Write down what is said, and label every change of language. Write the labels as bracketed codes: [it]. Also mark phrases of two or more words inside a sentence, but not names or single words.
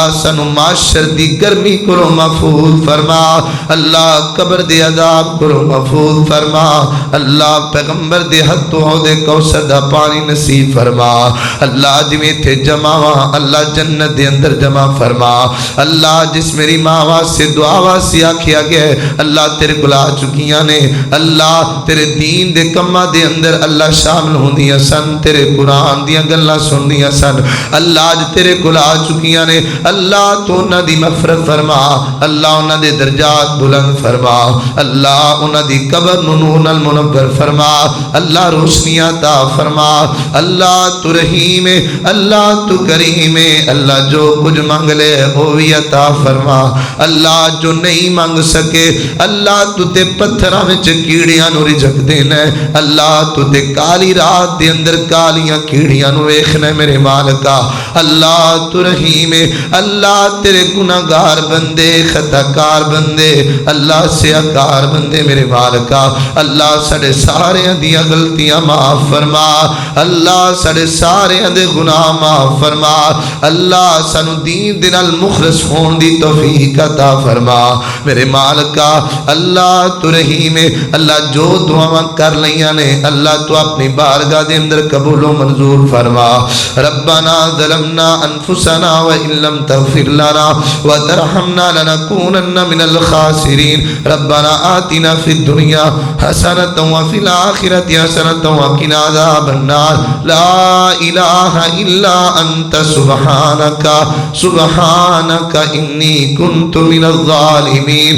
[pa] سنو معاشر دی گرمی کرو محفوظ فرما اللہ قبر دے عذاب کرو محفوظ فرما اللہ پیغمبر دے حد تو دے کوثر دا پانی نصیب فرما اللہ جویں تھے جمع اللہ جنت دے اندر جمع فرما اللہ جس میری ماں واسطے دعا واسطے آکھیا گیا اللہ تیرے گلا چکیاں نے اللہ تیرے دین دے کماں دے اندر اللہ شامل ہوندیاں سن تیرے قرآن دیاں گلاں سندیاں سن اللہ تیرے گلا چکیاں نے اللہ تو انہاں دی مغفرت فرما اللہ انہاں دے درجات بلند فرما اللہ انہاں دی قبر نور نال منور فرما اللہ روشنیاں عطا فرما اللہ تو رحیم ہے اللہ تو کریم ہے اللہ [ur] جو کچھ مانگ لے وہ بھی عطا فرما [pa] اللہ جو نہیں مانگ سکے اللہ تو تے پتھراں وچ کیڑیاں نو رجک دینا اللہ تو تے کالی رات دے اندر کالیاں کیڑیاں نو ویکھنا میرے مالکا اللہ اللہ تو رحیم ہے، اللہ تیرے گناہگار بندے، خطاکار بندے، اللہ سیاکار بندے میرے مالکا، اللہ ساڑے سارے دیاں غلطیاں معاف فرما، اللہ ساڑے سارے دے گناہ معاف فرما، اللہ سانو دین دے نال مخلص ہون دی توفیق عطا فرما میرے مالکا، اللہ تو رحیم ہے، اللہ جو دعاواں کر لیاں نے اللہ تو اپنی بارگاہ دے اندر قبول و منظور فرما۔ [ar] ربنا ظلمنا انفسنا وان لم تغفر لنا وترحمنا لنكونن من الخاسرین۔ ربنا آتنا فی الدنیا حسنۃ وفی الآخرۃ حسنۃ وقنا عذاب النار۔ لا الہ الا انت سبحانک سبحانک انی کنت من الظالمین۔